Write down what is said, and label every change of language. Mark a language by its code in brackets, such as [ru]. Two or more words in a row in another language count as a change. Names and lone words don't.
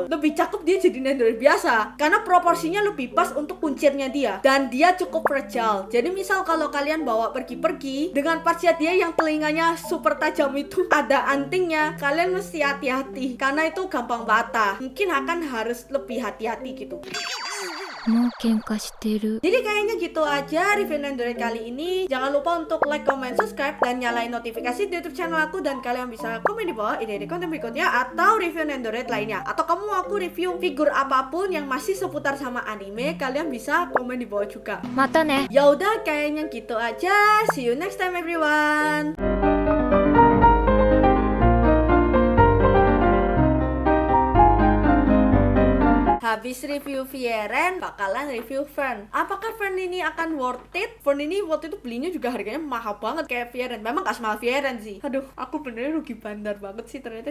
[id] Lebih cakep dia jadi Nendoroid biasa karena proporsinya lebih pas untuk kuncirnya dia dan dia cukup fragile. Jadi misal kalau kalian bawa pergi-pergi dengan partsnya dia yang telinganya super tajam itu ada antingnya, kalian mesti hati-hati karena itu gampang patah. Mungkin akan harus lebih hati-hati gitu. [ja] もう喧嘩してる。 [id] Jadi kayaknya gitu aja review Nendoroid kali ini. Jangan lupa untuk [en] like, comment, subscribe, [id] dan nyalain notifikasi di YouTube channel aku. Dan kalian bisa komen di bawah ide-ide konten berikutnya atau review Nendoroid lainnya. Atau kamu mau aku review figur apapun yang masih seputar sama anime, kalian bisa komen di bawah juga. [ja] またね。 [id] Yaudah, kayaknya gitu aja. [en] See you next time everyone. [id] Habis review Viren, bakalan review Fern. Apakah Fern ini akan [en] worth it? [id] Fern ini waktu itu belinya juga harganya mahal banget kayak Viren. Memang gak semahal Viren sih. Aduh, aku benernya rugi bandar banget sih.